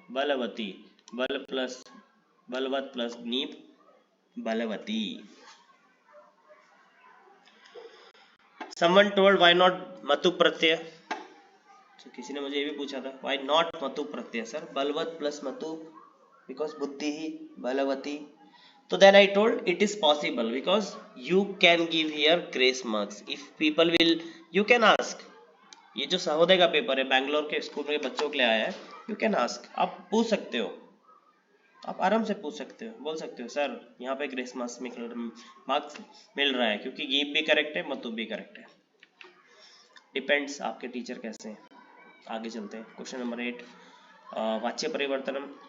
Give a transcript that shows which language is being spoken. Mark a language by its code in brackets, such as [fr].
[hi] बलवती, बल plus Balwat plus गीप, बलवती। [en] Someone told why not [hi] मतु प्रत्यय, तो किसी ने मुझे ये भी पूछा था why not मतु Pratyaya sir, Balwat plus मतु, because बुद्धि ही बलवती। [en] तो then I told it is possible because you can give here grace marks if people will, you can ask। [hi] ये जो सहोदय का पेपर है बैंगलोर के स्कूल में बच्चों के लिए आया है, [en] you can ask, [hi] आप पूछ सकते हो, आप आराम से पूछ सकते हो, बोल सकते हो सर यहाँ पे ग्रेस मार्क्स मिल रहा है क्योंकि गीप भी करेक्ट है, मतु भी करेक्ट है। डिपेंड्स आपके टीचर कैसे हैं। आगे चलते हैं, क्वेश्चन नंबर 8, वाच्य परिवर्तनम।